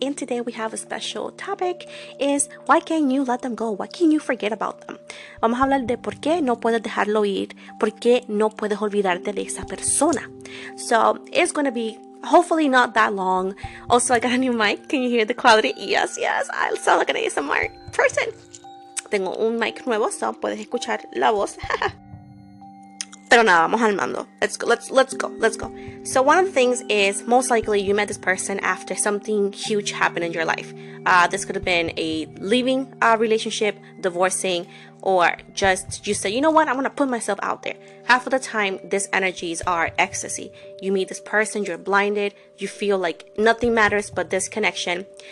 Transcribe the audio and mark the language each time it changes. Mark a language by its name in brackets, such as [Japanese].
[English] And today we have a special topic is why can't you let them go? Why can't you forget about them? [Spanish] Vamos a hablar de por qué no puedes dejarlo ir, por qué no puedes olvidarte de esa persona. [English] So it's going to be hopefully not that long. Also, I got a new mic. Can you hear the quality? Yes, I sound like an ASMR person. [Spanish] Tengo un mic nuevo, so puedes escuchar la voz. Pero nada, vamos al mando. [English] Let's go. So one of the things is most likely you met this person after something huge happened in your life. This could have been a leaving relationship, divorcing, or just you say, you know what, I'm going to put myself out there. Half of the time, these energies are ecstasy. You meet this person, you're blinded, you feel like nothing matters but this connection.